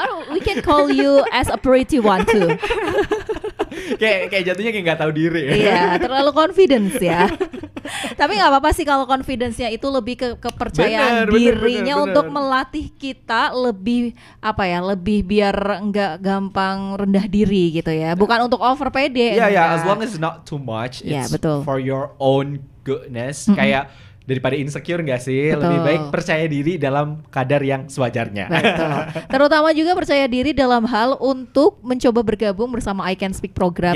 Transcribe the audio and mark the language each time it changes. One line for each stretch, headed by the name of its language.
English: We can call you as a pretty one too.
Indonesian: kayak jatuhnya kayak nggak tahu diri. Iya, terlalu confidence ya. Tapi nggak apa-apa sih kalau confidence-nya itu lebih ke kepercayaan dirinya bener. untuk melatih kita lebih lebih biar nggak gampang rendah diri gitu ya. Bukan untuk over pede.
English: Yeah, as long as not too much. Yeah, It's
Indonesian: betul.
English: for your own goodness.
Indonesian: Kayak daripada insecure nggak sih? Betul. Lebih baik percaya diri dalam kadar yang sewajarnya. Betul. Terutama juga percaya diri dalam hal untuk mencoba bergabung bersama I Can Speak program